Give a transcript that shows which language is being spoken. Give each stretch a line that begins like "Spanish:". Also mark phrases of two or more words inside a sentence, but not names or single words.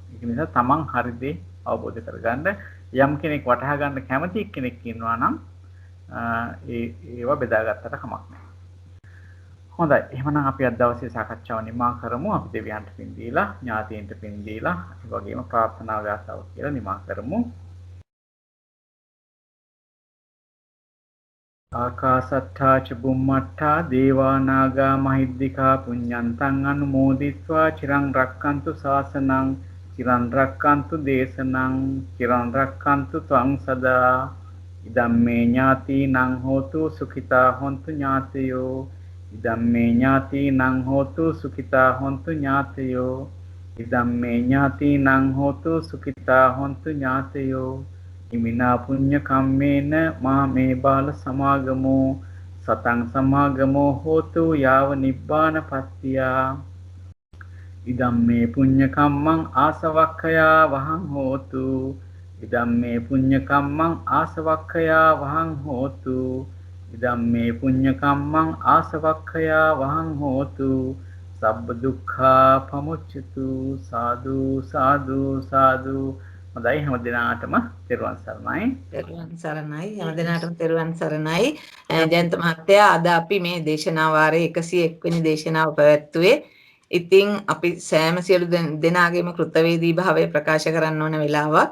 Sinhala: ඒක නිසා Taman හරි දේ අවබෝධ කරගන්න යම් කෙනෙක් වටහා ගන්න කැමති කෙනෙක් ඉන්නවා නම් ඒවා බෙදාගත්තට කමක් නැහැ. හොඳයි. එහෙනම් අපි අද දවසේ සාකච්ඡාව නිමා කරමු. අපි දෙවියන්ට පින් දීලා, ඥාතීන්ට පින් දීලා, ඒ වගේම ප්‍රාර්ථනා ගාථාව කියලා නිමා කරමු.
Pali: ආකාසට්ඨා ච බුම්මට්ඨා දේවා නාග මහිද්దికා පුඤ්ඤන්තං අනුමෝදිත්වා චිරං රක්칸තු ශාසනං චිරං රක්칸තු දේශනං චිරං රක්칸තු ත්වං සදා ඉදම්මේ ඥාතිනං හෝතු සුඛිතා හොන්තු ඥාතයෝ ඉදම්මේ ඥාතිනං හෝතු සුඛිතා හොන්තු ඥාතයෝ ඉදම්මේ ඥාතිනං හෝතු සුඛිතා හොන්තු ඥාතයෝ ඉමිනා පුඤ්ඤ කම්මේන මාමේ බාල සමාගමෝ සතං සමාගමෝ හෝතු යාව නිබ්බාන පත්තියා ඉදම්මේ පුඤ්ඤ කම්මං ආසවක්ඛයා වහං හෝතු ඉදම්මේ පුඤ්ඤ කම්මං ආසවක්ඛයා වහං හෝතු ඉදම්මේ පුඤ්ඤ කම්මං ආසවක්ඛයා වහං හෝතු සබ්බ දුක්ඛා පමුච්චතු සාදු සාදු සාදු.
Sinhala: හොඳයි හැම දිනාටම තෙරුවන් සරණයි. තෙරුවන් සරණයි. හැම දිනාටම තෙරුවන් සරණයි. ජයන්ත මහත්තයා අද අපි මේ දේශනා වාරයේ 101 වෙනි දේශනාව පැවැත්වුවේ. ඉතින් අපි සෑම සියලු දෙනාගේම කෘතවේදී භාවය ප්‍රකාශ කරන්න ඕන වෙලාවක්.